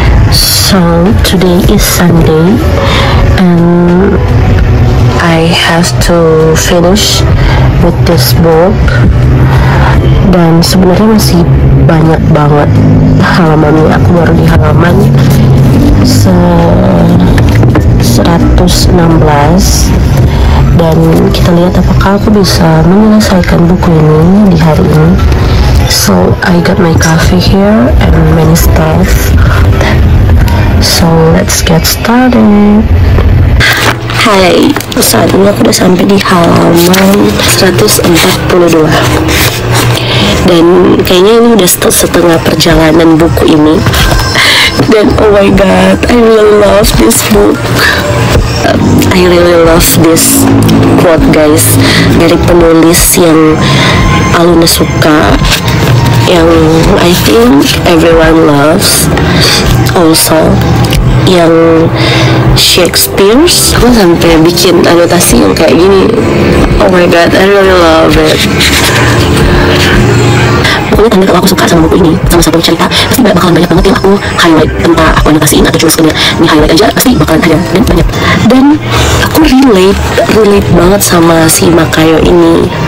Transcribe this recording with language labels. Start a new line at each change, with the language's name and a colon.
English: So today is Sunday and I have to finish with this book.
Indonesian: Dan sebenarnya masih banyak banget halamannya. Aku baru di halaman 116 dan kita lihat apakah aku bisa menyelesaikan buku ini di hari ini.
English: So I got my coffee here and many stuff. So let's get started.
Indonesian: Hai, saat ini aku udah sampai di halaman 142 dan kayaknya ini udah setengah perjalanan buku ini.
English: Dan oh my god, I really love this book. I really love this quote guys,
Indonesian: dari penulis yang Aluna suka,
English: yang I think everyone loves also, yang Shakespeare.
Indonesian: Aku sampai bikin anotasi yang kayak gini.
English: Oh my god, I really love it.
Indonesian: Pokoknya tanda kalau aku suka sama buku ini, sama satu cerita, pasti bakalan banyak banget yang aku highlight, entah aku anotasiin atau cuma sekedar ini highlight aja, pasti bakalan ada dan banyak. Dan aku relate banget sama si Makayo ini.